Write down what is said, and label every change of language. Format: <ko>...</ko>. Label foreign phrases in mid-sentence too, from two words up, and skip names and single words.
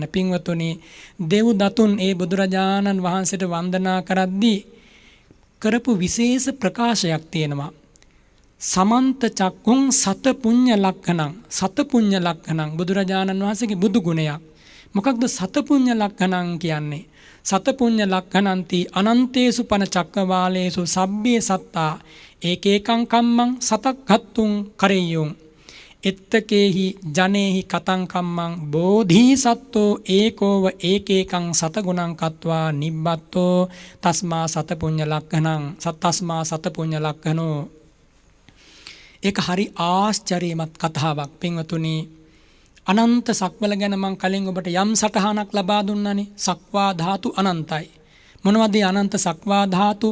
<si>පින්වතුනි, දෙව්දතුන් ඒ බුදුරජාණන් වහන්සේට වන්දනා කරද්දී කරපු විශේෂ ප්‍රකාශයක් තියෙනවා.</si> <pi>සමන්ත චක්කුං සත පුඤ්ඤ ලක්ඛණං. සත පුඤ්ඤ ලක්ඛණං</pi> <si>බුදුරජාණන් වහන්සේගේ බුදු ගුණයක්.</si> <pi>මොකක්ද සත පුඤ්ඤ ලක්ඛණං කියන්නේ? සත පුඤ්ඤ ලක්ඛණන්ති අනන්තේසු පන චක්කවාලේසු සබ්බේ සත්තා ඒකේකං කම්මං සතක්ඛත්තුං කරෙය්‍යුං එත්තකේහි ජනේහි කතං කම්මං බෝධිසත්වෝ ඒකෝව ඒකේකං සතගුණං කତ୍වා නිබ්බත්තෝ තස්මා සත පුඤ්ඤ ලක්ඛණං සත්තස්මා සත පුඤ්ඤ ලක්ඛනෝ.</pi> <si>ඒක හරි ආශ්චර්යමත් කතාවක් පින්වතුනි. අනන්ත සක්වල ගැන මං කලින් ඔබට යම් සටහනක් ලබා දුන්නානේ. සක්වා ධාතු අනන්තයි. මොනවද අනන්ත සක්වා ධාතු?</si>